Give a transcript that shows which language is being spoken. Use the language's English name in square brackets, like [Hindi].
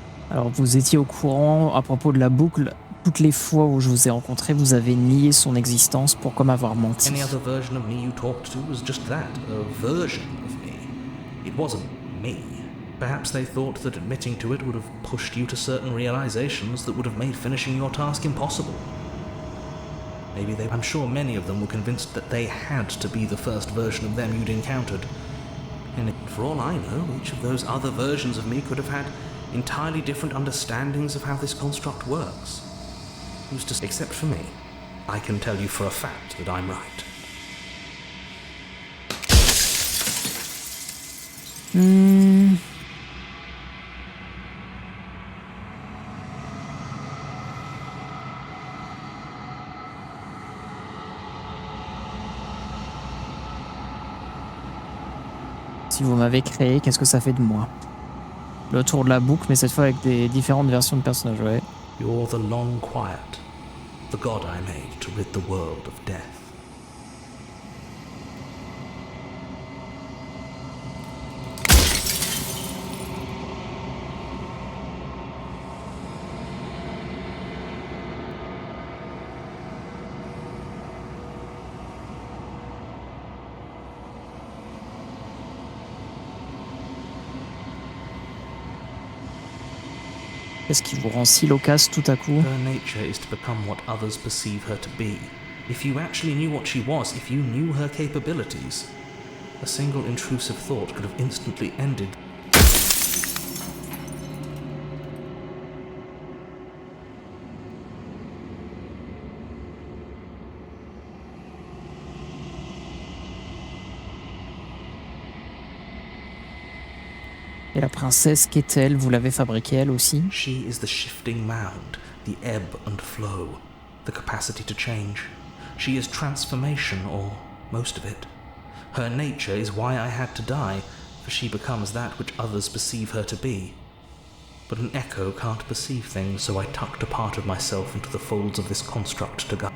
[French] Alors, vous étiez au courant à propos de la boucle. Toutes les fois où je vous ai rencontré, vous avez nié son existence pour comme avoir menti. [English] Any other version of me you talked to was just that, a version of me. It wasn't me. Perhaps they thought that admitting to it would have pushed you to certain realizations that would have made finishing your task impossible. I'm sure many of them were convinced that they had to be the first version of them you'd encountered. And for all I know, each of those other versions of me could have had entirely different understandings of how this construct works. Who's to say? Except for me, I can tell you for a fact that I'm right. [French] Si vous m'avez créé, qu'est-ce que ça fait de moi? Le tour de la boucle, mais cette fois avec des différentes versions de personnages, ouais. [English] You're the long quiet, the god I made to rid the world of death. [French] Qu'est-ce qui vous rend si loquace tout à coup? [English] Her nature is to become what others perceive her to be. If you actually knew what she was, if you knew her capabilities, a single intrusive thought could have instantly ended. [French] Et la princesse, qu'est-elle? Vous l'avez fabriquée elle aussi? [English] She is the shifting mound, the ebb and flow, the capacity to change. She is transformation, or most of it. Her nature is why I had to die, for she becomes that which others perceive her to be. But an echo can't perceive things, so I tucked a part of myself into the folds of this construct to guide.